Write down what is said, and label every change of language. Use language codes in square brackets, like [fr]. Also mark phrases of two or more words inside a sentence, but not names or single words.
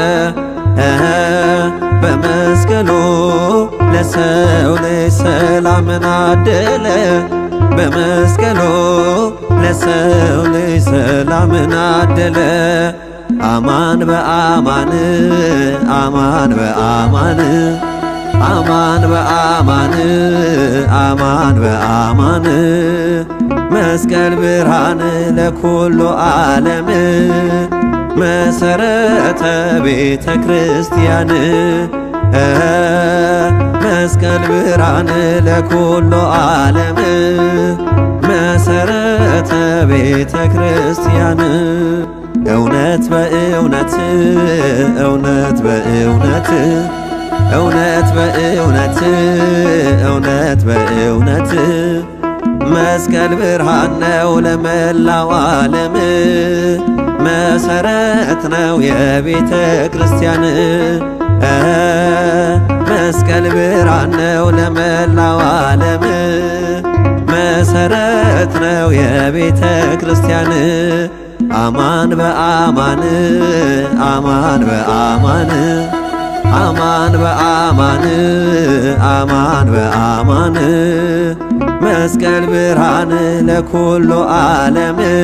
[gez] በመስቀሉ ለሰው ልጅ ሰላምን አደለ በመስቀሉ ለሰው ልጅ ሰላምን አደለ። አማን በአማን አማን በአማን አማን በአማን አማን በአማን መስቀል ብርሃን ለኩሉ ዓለም መሰረተ ቤተ ክርስቲያን መስቀል ብርሃን ለኩሉ ዓለም መሰረተ ቤተ ክርስቲያን። [am] እውነት በእውነት እውነት በእውነት እውነት በእውነት እውነት በእውነት መስቀል ብርሃን ነው ለመላው ዓለም መሰረት ነው የቤተ ክርስቲያን። መስቀል ብርሃን ነው ለመላው ዓለም መሰረት ነው የቤተ ክርስቲያን። [gez] አማን በአማን አማን በአማን አማን በአማን አማን በአማን መስቀል ብርሃን ለኩሉ ዓለም